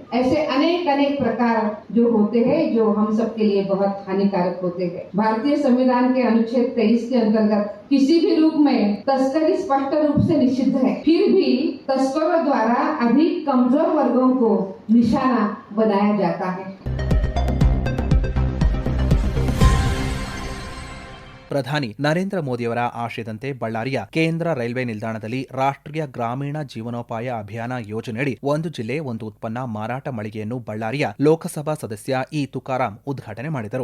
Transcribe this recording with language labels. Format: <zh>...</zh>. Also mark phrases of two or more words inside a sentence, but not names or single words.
<hi>ऐसे अनेक प्रकार जो होते हैं, जो हम सब के लिए बहुत हानिकारक होते हैं. भारतीय संविधान के अनुच्छेद 23 के अंतर्गत किसी भी रूप में तस्करी स्पष्ट रूप से निषिद्ध है. फिर भी तस्करों द्वारा अधिक कमजोर वर्गों को निशाना बनाया जाता है.</hi> <kn>ಪ್ರಧಾನಿ ನರೇಂದ್ರ ಮೋದಿಯವರ ಆಶಯದಂತೆ ಬಳ್ಳಾರಿಯ ಕೇಂದ್ರ ರೈಲ್ವೆ ನಿಲ್ದಾಣದಲ್ಲಿ ರಾಷ್ಟ್ರೀಯ ಗ್ರಾಮೀಣ ಜೀವನೋಪಾಯ ಅಭಿಯಾನ ಯೋಜನೆಯಡಿ ಒಂದು ಜಿಲ್ಲೆ ಒಂದು ಉತ್ಪನ್ನ ಮಾರಾಟ ಮಳಿಗೆಯನ್ನು ಬಳ್ಳಾರಿಯ ಲೋಕಸಭಾ ಸದಸ್ಯ ಇ ತುಕಾರಾಂ ಉದ್ಘಾಟನೆ ಮಾಡಿದರು.</kn>